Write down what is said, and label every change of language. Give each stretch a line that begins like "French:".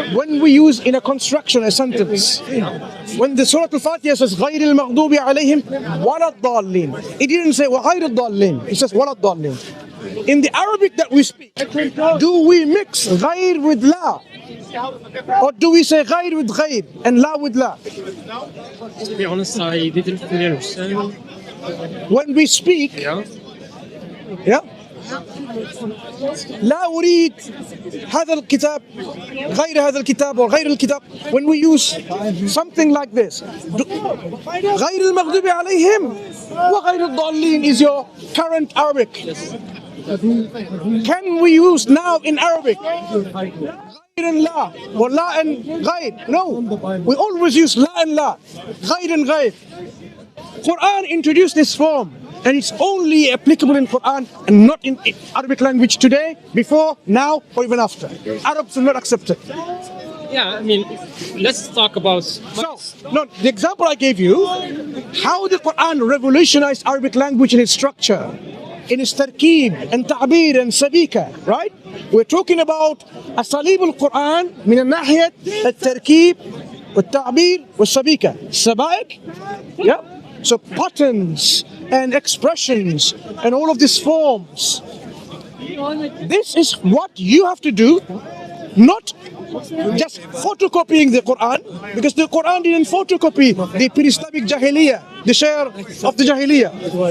English: When we use in a construction, a sentence, when the Surah Al-Fatiha says
Arabic: غَيْرِ الْمَغْضُوبِ عَلَيْهِمْ وَلَا الضَّالِّينَ,
English: it didn't say
Arabic: وَغَيْرِ الضَّالِّينَ,
English: it says وَلَا الضَّالِّينَ. In the Arabic that we speak, do we mix غَيْر with la? Or do we say غَيْر with غَيْر and la with la? To be honest, I didn't fully understand. When we speak, yeah?
Arabic: لا أريد هذا الكتاب غير هذا الكتاب or غير الكتاب.
English: When we use something like this,
Arabic: غير المغضوب عليهم وغير الضالين
English: is your current Arabic. Can we use now in Arabic غير and la or la and غير? No, we always use la and la, غير and غير. Quran introduced this form, and it's only applicable in Quran and not in Arabic language today, before, now, or even after. Arabs will not accept it. Yeah, I mean, let's talk about. The example I gave you, how the Quran revolutionized Arabic language in its structure. in its tarkib and ta'bir and sabika, right? We're talking about
Arabic: أساليب القرآن من الناحية التركيب والتعبير والسبيكة.
English: Sabaik, yeah. So patterns and expressions and all of these forms. This is what you have to do, not just photocopying the Quran, because the Quran didn't photocopy the pre-Islamic Jahiliyyah, the share of the Jahiliyyah.